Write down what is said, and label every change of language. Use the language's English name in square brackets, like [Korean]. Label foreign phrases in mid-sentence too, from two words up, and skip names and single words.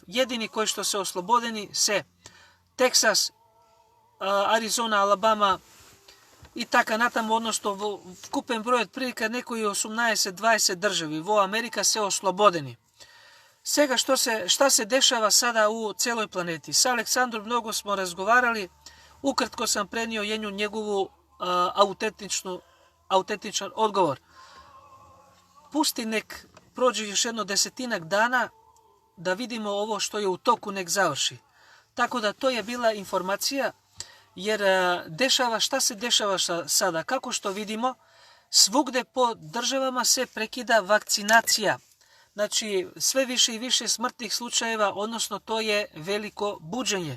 [Macedonian] Едини кои што се ослободени се Тексас, Аризона, Алабама и така натаму, односно во вкупен број од прилика некои 18-20 држави во Америка се ослободени. [Serbian] Сега šta се дешава сада у целој планети? С Александром многу смо разговарали, укратко сам пренио едну негову аутентичен одговор. Пусти нек проđe još jedno 10-ak dana da vidimo ovo što je u toku nek završi. Tako da to je bila informacija, jer šta se dešava sada? Kako što vidimo, svugde po državama se prekida vakcinacija. Znači, sve više i više smrtnih slučajeva, odnosno to je veliko buđenje.